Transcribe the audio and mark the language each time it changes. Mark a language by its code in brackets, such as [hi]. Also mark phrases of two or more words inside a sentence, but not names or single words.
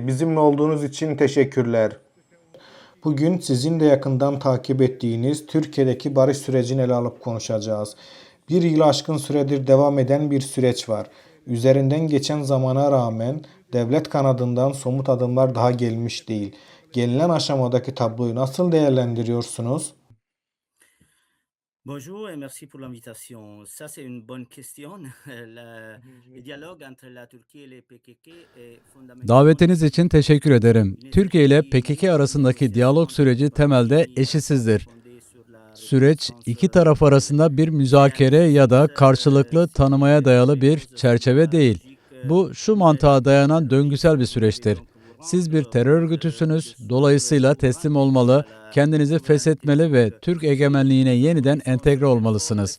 [tr] Bizimle olduğunuz için teşekkürler. Bugün sizin de yakından takip ettiğiniz Türkiye'deki barış sürecini ele alıp konuşacağız. Bir yıl aşkın süredir devam eden bir süreç var. Üzerinden geçen zamana rağmen devlet kanadından somut adımlar daha gelmiş değil. Gelinen aşamadaki tabloyu nasıl değerlendiriyorsunuz? [fr] Bonjour et merci pour l'invitation. Ça, c'est une bonne question. Le dialogue entre la Turquie et le PKK est fondamentalement [tr] Davetiniz için teşekkür ederim. [fr] Il ne [tr] Türkiye ile [fr] s'agit PKK ni [tr] arasındaki [fr] d'une [tr] diyalog süreci temelde eşitsizdir. [fr] fondée sur la [tr] Süreç iki taraf arasında bir müzakere ya da karşılıklı tanımaya dayalı bir çerçeve değil. Bu şu mantığa dayanan döngüsel bir süreçtir. Siz bir terör örgütüsünüz, dolayısıyla teslim olmalı, kendinizi feshetmeli ve Türk egemenliğine yeniden entegre olmalısınız.